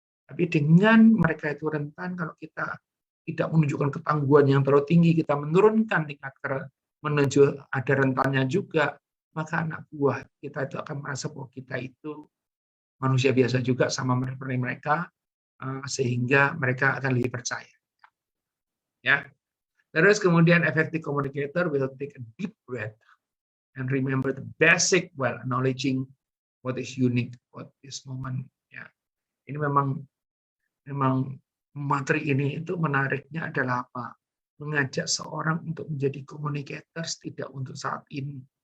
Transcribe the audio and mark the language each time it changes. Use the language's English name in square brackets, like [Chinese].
[Indonesian] Tapi dengan mereka itu rentan, kalau kita tidak menunjukkan ketangguhan yang terlalu tinggi, kita menurunkan tingkat menuju ada rentannya juga, maka anak buah kita itu akan merasa bahwa kita itu manusia biasa juga sama mereka, sehingga mereka akan lebih percaya. Ya. Terus kemudian [English] effective communicator will take a deep breath and remember the basic while acknowledging what is unique about this moment. [Indonesian] Ya. Ini memang materi ini itu menariknya adalah apa? Mengajak seorang untuk menjadi communicator tidak untuk saat ini.